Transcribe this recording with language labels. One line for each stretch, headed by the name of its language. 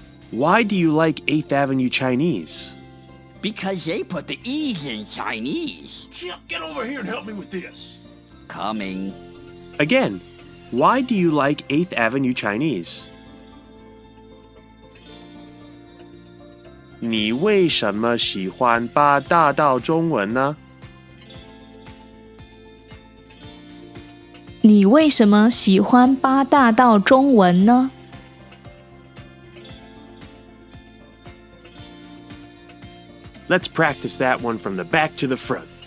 English: Why do you like 8th Avenue Chinese? Because they put the E's in Chinese. Chip, get over here and help me with this. Coming. Again, why do you like 8th Avenue Chinese?
Chinese: 你为什么喜欢8大道中文呢? 你为什么喜欢8大道中文呢?
English: Let's practice that one from the back to the front.